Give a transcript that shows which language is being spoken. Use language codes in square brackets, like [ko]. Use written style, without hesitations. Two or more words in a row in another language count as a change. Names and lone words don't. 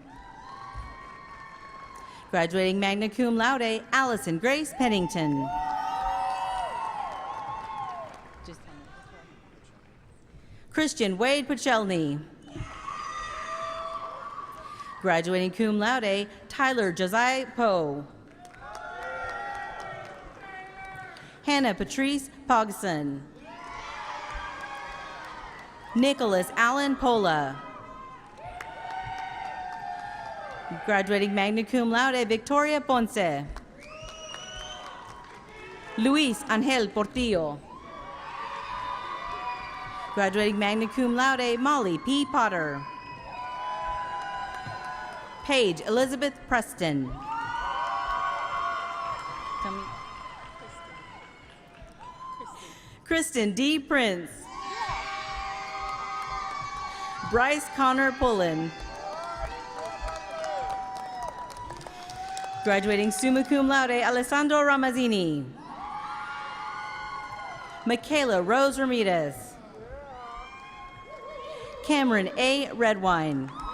[en] Graduating [la] magna cum laude, [en] Allison Grace Pennington. Christian Wade Pachelny. Graduating [la] cum laude, [en] Tyler Josiah Poe. Hannah Patrice Pogson. Nicholas Allen Pola. Graduating [la] magna cum laude, [en] Victoria Ponce. Luis Angel Portillo. Graduating [la] magna cum laude, [en] Molly P. Potter. Paige Elizabeth Preston. Kristen D. Prince. Bryce Connor Pullen. Graduating [la] summa cum laude, [en] Alessandro Ramazzini. Michaela Rose Ramirez. Cameron A. Redwine.